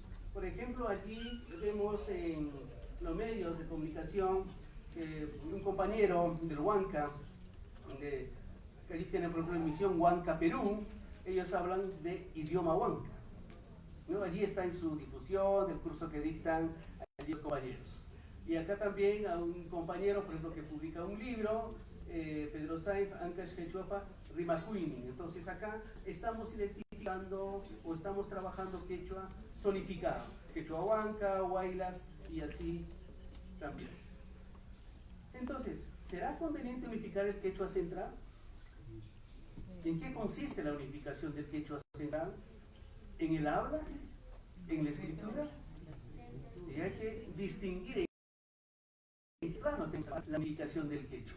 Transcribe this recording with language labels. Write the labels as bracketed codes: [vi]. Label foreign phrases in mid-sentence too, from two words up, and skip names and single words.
[es] Por ejemplo, allí vemos en los medios de comunicación un compañero del Huanca, que allí tiene por ejemplo la emisión Huanca Perú, ellos hablan de idioma Huanca, ¿no? Allí está en su difusión, del curso que dictan allí los compañeros. Y acá también a un compañero, por ejemplo, que publica un libro, Pedro Sáenz, Ancash Quechuapa, Rimacuini. Entonces acá estamos identificando o estamos trabajando quechua zonificado, quechua Huanca, Huaylas y así también. Entonces, ¿será conveniente unificar el quechua central? ¿En qué consiste la unificación del quechua central? ¿En el habla? ¿En la escritura? Y hay que distinguir en qué plano la unificación del quechua.